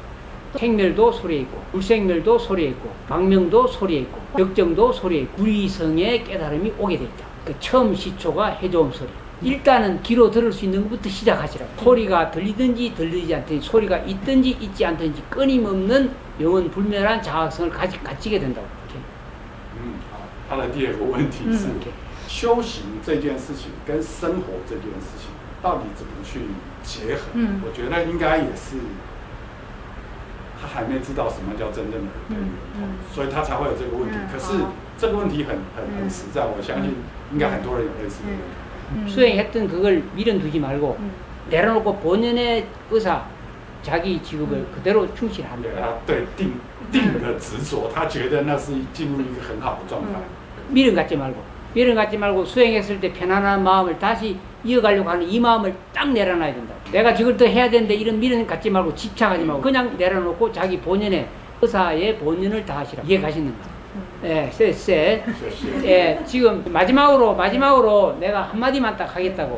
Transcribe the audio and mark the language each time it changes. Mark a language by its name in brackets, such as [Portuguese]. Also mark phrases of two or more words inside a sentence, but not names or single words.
[Korean] 생멸도 소리에 있고, 불생멸도 소리에 있고, 망명도 소리에 있고, 격정도 소리에 있고, 구리성의 깨달음이 오게 돼 있다. 그 처음 시초가 해조음 소리. 일단은 귀로 들을 수 있는 것부터 시작하시라고. 소리가 들리든지 들리지 않든지, 소리가 있든지 있지 않든지 끊임없는 영원 불멸한 자각성을 갖추게 된다고. [Chinese] 他的第二个问题是，修行这件事情跟生活这件事情到底怎么去结合？我觉得应该也是他还没知道什么叫真正的耳根圆通，所以他才会有这个问题。可是这个问题很实在，我相信应该很多人有类似的问题。 [Korean] 수행했던 그걸 미련두지 말고 내려놓고 본연의 의사, 자기 직업을 그대로 충실합니다. [Chinese] 对定的执着，他觉得那是进入一个很好的状态。 [Korean] 미련 갖지 말고 수행했을 때 편안한 마음을 다시 이어가려고 하는 이 마음을 딱 내려놔야 된다. 내가 저걸 더 해야 되는데 이런 미련 갖지 말고 집착하지 말고 그냥 내려놓고 자기 본연의 의사의 본연을 다하시라. 이해 가시는가? 예, 예, 지금 마지막으로 내가 한마디만 딱 하겠다고.